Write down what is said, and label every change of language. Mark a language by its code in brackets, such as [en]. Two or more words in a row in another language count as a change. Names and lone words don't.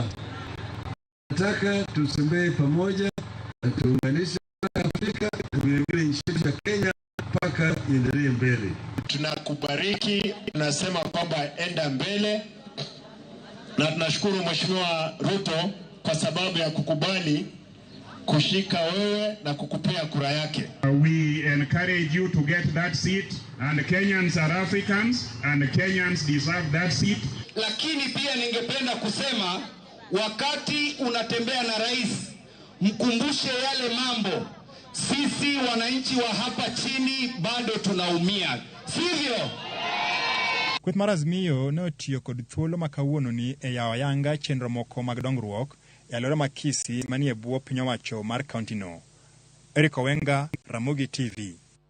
[sw] Nataka tusembee pamoja na tuunganishe Afrika na vile nchi ya Kenya mpaka iendelee mbele. Tunakubariki, tunasema kwamba enda mbele, na tunashukuru Mheshimiwa Ruto kwa sababu ya kukubali kushika wewe na kukupea kura yake. [en] We encourage you to get that seat, and Kenyans are Africans and Kenyans deserve that seat. [sw] Lakini pia ningependa kusema wakati unatembea na rais, mkumbushe yale mambo. Sisi wananchi wa hapa chini bado tunaumia. Sivyo? [luo] Kweth mar Azimio ne otiyo kod thuolo makawuono ni e yawo yanga chenro moko mag dongruok e alwora ma Kisii manie bwo piny owacho mar kaunti no. Wenga, Ramogi TV.